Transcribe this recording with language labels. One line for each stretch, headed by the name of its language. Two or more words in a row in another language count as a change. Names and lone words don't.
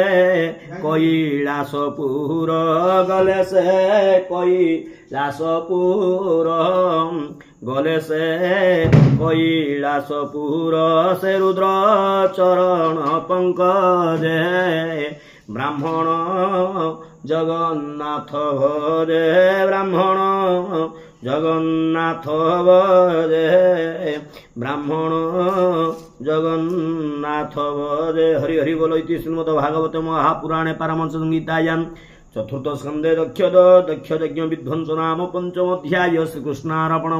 Odia: କୈଳାସପୁର ଗଲେ ସେ କୈଳାସପୁର ଗଲେ ସେ କୈଳାସପୁର ସେ ରୁଦ୍ର ଚରଣ ପଙ୍କଜେ
Sanskrit: ब्राह्मण जगन्नाथ भजे ब्राह्मण जगन्नाथ भजे ब्राह्मण जगन्नाथ भजे।
Hindi: हरि हरि बोलो।
Sanskrit: इति श्रीमद्भागवते महापुराणे पारमहंस संहितायां चतुर्थ स्कन्धे दक्षयज्ञ विध्वंस नाम पंचम अध्याय।